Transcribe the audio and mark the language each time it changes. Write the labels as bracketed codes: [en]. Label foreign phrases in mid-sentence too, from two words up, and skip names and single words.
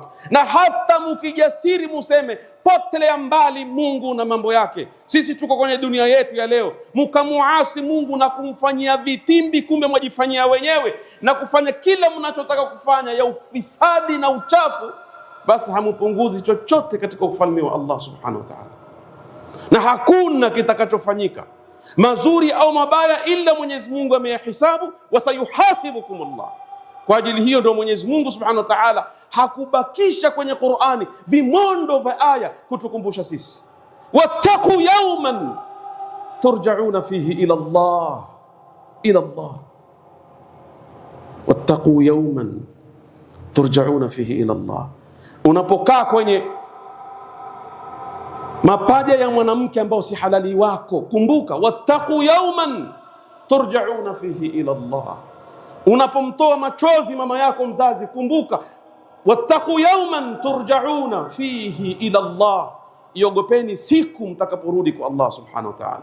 [sw] Na hata mkijasiri museme potelea mbali Mungu na mambo yake, sisi tuko kwenye dunia yetu ya leo, mkamuasi Mungu na kumfanyia vitimbi, kumbe mwajifanyia wenyewe na kufanya kila mnachotaka kufanya ya ufisadi na uchafu, basi hamupunguzi chochote katika ufalme wa Allah [ar] سبحانه وتعالى. [sw] Na hakuna kitakachofanyika mazuri au mabaya ila Mwenyezi Mungu ameyahisabu, wasayuhasibukum Allah. Kwa ajili hiyo ndio Mwenyezi Mungu [ar] سبحانه وتعالى [sw] hakubakisha kwenye Qur'ani vimondo vya aya kutukumbusha sisi, [ar] واتقوا يوما ترجعون فيه إلى الله، إلى الله، واتقوا يوما ترجعون فيه إلى الله. [sw] Unapokaa kwenye mapaja ya mwanamke ambao si halali wako, kumbuka [ar] واتقوا يوما ترجعون فيه إلى الله. [sw] Unapomtoa machozi mama yako mzazi, kumbuka [ar] واتقوا يوما ترجعون فيه إلى الله, [sw] iogopeni siku mtakaporudi kwa Allah [ar] سبحانه وتعالى.